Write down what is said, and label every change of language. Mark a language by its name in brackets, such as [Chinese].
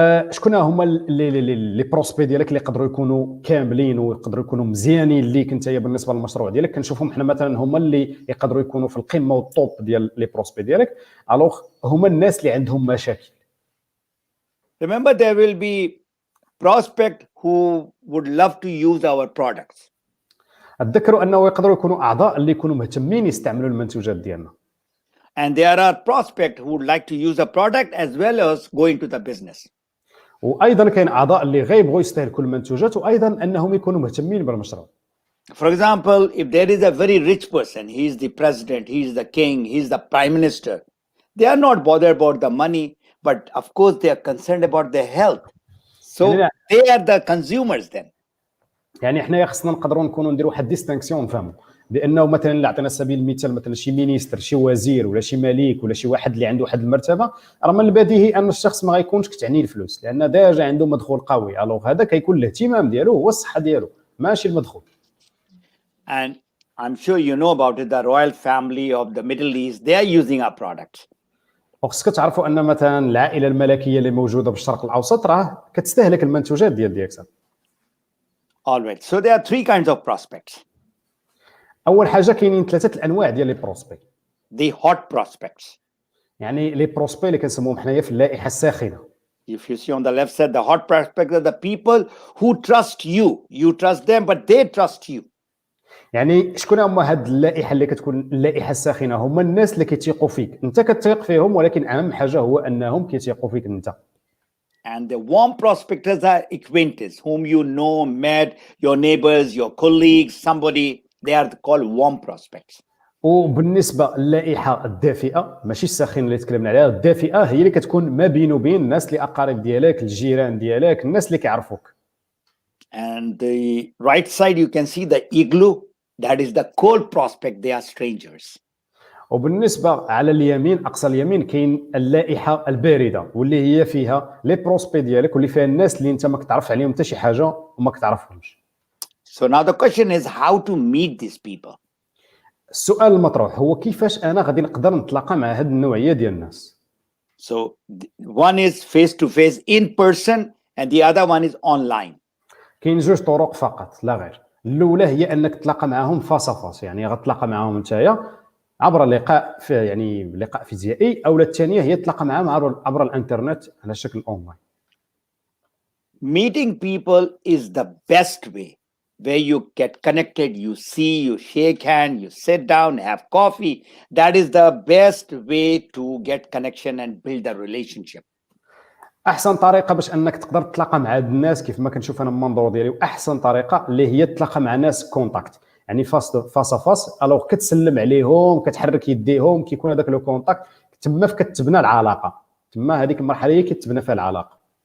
[Arabic] شكون هما لي بروسبي ديالك اللي يقدروا يكونوا كاملين ويقدروا يكونوا مزيانين ليك نتايا بالنسبه للمشروع ديالك؟ كنشوفهم حنا مثلا هما اللي يقدروا يكونوا في القمه والطوب ديال لي بروسبي ديالك، الوغ هما الناس اللي عندهم مشاكل. [English] Remember, there will be prospect who would love to use our products. [Arabic] اتذكروا انه يقدروا يكونوا اعضاء اللي يكونوا مهتمين يستعملوا المنتوجات ديالنا. [English] And there are prospects who would like to use a product as well as go into the business. [Arabic] وايضا كاين اعضاء اللي غيبغوا يستهلكوا المنتوجات وايضا انهم يكونوا مهتمين بالمشروع. [English] For example, if there is a very rich person, he is the president, he is the king, he is the prime minister, they are not bothered about the money, but of course they are concerned about their health. So they are the consumers then. [Arabic] يعني حنايا خصنا نقدروا نكونوا نديروا واحد ديستانكسيون نفهموا بانه مثلا اللي عطينا سبيل المثال مثلا شي مينيستر شي وزير ولا شي ملك ولا شي واحد اللي عنده واحد المرتبه، راه من البديهي ان الشخص ما غيكونش كتعني الفلوس لان ديجا عنده مدخول قوي. الوغ هذا كيكون الاهتمام ديالو هو الصحه ديالو ماشي المدخول. [English] And I'm sure you know about it, the royal family of the Middle East, they are using our products. [Arabic] وخصك تعرفوا ان مثلا العائله الملكيه اللي موجوده بالشرق الاوسط راه كتستهلك المنتوجات ديال ديكسن. [English] All right. So there are three kinds of prospects. [Arabic] اول حاجه كاينين ثلاثه الانواع ديال لي بروسبي. [English] The hot prospects. [Arabic] يعني لي بروسبي اللي كنسموهم حنايا في اللائحه الساخنه. [English] If you see on the left side, the hot prospects are the people who trust you. You trust them, but they trust you. [Arabic] يعني شكون هما هاد اللائحه اللي كتكون اللائحه الساخنه؟ هما الناس اللي كيتيقوا فيك، انت كتثيق فيهم ولكن اهم حاجه هو انهم كيتيقوا فيك انت. [English] And the warm prospectors are acquaintances whom you know, met, your neighbors, your colleagues, somebody. They are called warm prospects. [Arabic] وبالنسبه للائحه الدافئه ماشي الساخنه اللي تكلمنا عليها، الدافئه هي اللي كتكون ما بين وبين الناس اللي اقارب ديالك، الجيران ديالك، الناس اللي كيعرفوك. [English] And the right side you can see the igloo. That is the cold prospect. They are strangers. [Arabic] وبالنسبه على اليمين اقصى اليمين كاين اللائحه البارده واللي هي فيها لي بروسبي ديالك واللي فيها الناس اللي انت ما كتعرف عليهم حتى شي حاجه وما كتعرفهمش. [English] So now the question is how to meet these people. [Arabic] السؤال المطروح هو كيفاش انا غادي نقدر نتلاقى مع هاد النوعيه ديال الناس. [English] So one is face to face in person and the other one is online. [Arabic] كاين جوج طرق فقط لا غير. الاولى هي انك تتلاقى معهم فاس، يعني غتلاقى معهم نتايا عبر لقاء يعني لقاء فيزيائي، او الثانيه هي تتلاقى معهم عبر الانترنت على شكل اونلاين. [English] Meeting people is the best way where you get connected, you see, you shake hand, you sit down, have coffee. That is the best way to get connection and build a relationship. [Arabic] احسن طريقه باش انك تقدر تتلاقى مع هاد الناس كيف ما كنشوف انا من المنظور ديالي، واحسن طريقه اللي هي تتلاقى مع ناس كونتاكت، يعني فاس الوغ كتسلم عليهم، كتحرك يديهم، كيكون هذاك لو كونتاكت، تما كتبنى العلاقه، تما هذيك المرحله هي كتبنى فيها العلاقه.